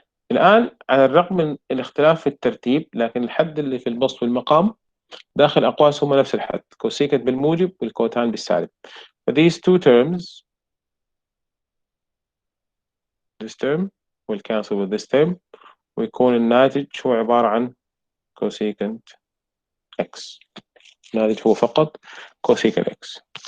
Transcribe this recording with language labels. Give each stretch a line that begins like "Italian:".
Arabic: الآن على الرغم من الاختلاف في الترتيب لكن الحد اللي في البسط والمقام داخل أقواس هما نفس الحد
English: cosecant
Arabic: بالموجب والكوتان بالسالب.
English: these two terms this term will cancel with this term
Arabic: ويكون الناتج هو عبارة عن
English: cosecant x.
Arabic: الناتج هو فقط cosecant x.